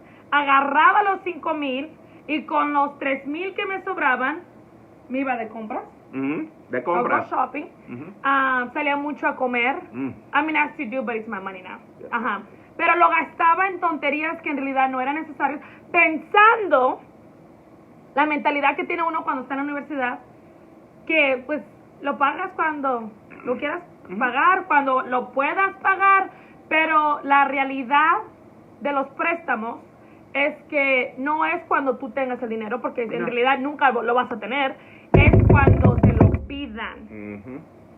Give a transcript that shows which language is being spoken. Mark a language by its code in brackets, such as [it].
[es] Agarraba los $5,000 y con los $3,000 que me sobraban, me iba de compras. De compras. O [en] go shopping. [es] Salía mucho a comer. [en] I mean, I still do, but it's my money now. Ajá. [es] Pero lo gastaba en tonterías que en realidad no eran necesarias, pensando la mentalidad que tiene uno cuando está en la universidad, que pues lo pagas cuando lo quieras pagar, cuando lo puedas pagar, pero la realidad de los préstamos es que no es cuando tú tengas el dinero, porque en realidad nunca lo vas a tener, es cuando te lo pidan.